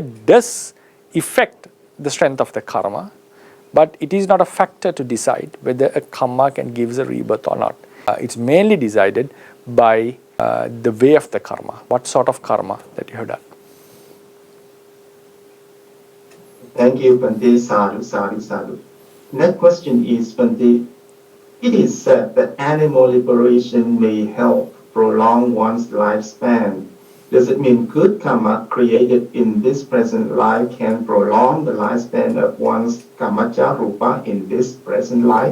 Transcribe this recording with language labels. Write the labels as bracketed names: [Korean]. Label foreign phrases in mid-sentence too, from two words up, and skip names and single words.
[English] Does affect the strength of the karma, but it is not a factor to decide whether a karma can give a rebirth or not. It's mainly decided by the way of the karma, what sort of karma that you have done. Thank you, Bhante. [Pali] Sadhu, sadhu, sadhu. [English] Next question is, Bhante, it is said that animal liberation may help prolong one's lifespan. Does it mean good karma created in this present life can prolong the lifespan of one's [Pali] kamaja rupa [English] in this present life?